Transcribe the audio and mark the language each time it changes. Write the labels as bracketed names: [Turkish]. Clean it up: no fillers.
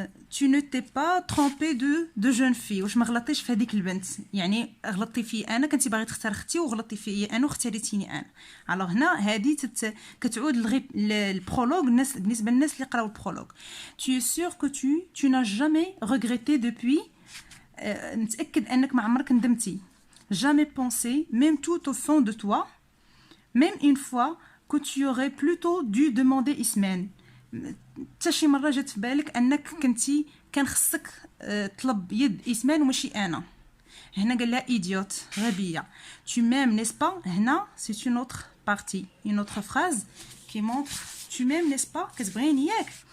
[French] tu ne t'es pas trompé de jeune fille. [Arabic] واش ما غلطتيش في هذيك البنت يعني غلطتي في انا كنتي باغي تختار اختي وغلطتي في انا واختاريتيني انا. الوغ هنا هذه كتعود البرولوج الناس بالنسبه للناس اللي قراو البرولوج. [French] tu es sûr que tu n'as jamais regretté depuis. [Arabic] متاكد انك ما عمرك ندمتي. [French] jamais pensé même tout au fond de toi même une fois que tu aurais plutôt dû demander اسمان. [Arabic] حتى شي مره جات في بالك انك كنتي كان خصك طلب يد اسمان وماشي انا. هنا قال لها ايديوت غبيه. [French] tu m'aimes n'est-ce pas. هنا c'est une autre partie une autre phrase qui montre tu m'aimes n'est-ce pas [Arabic] كتبغيني ياك.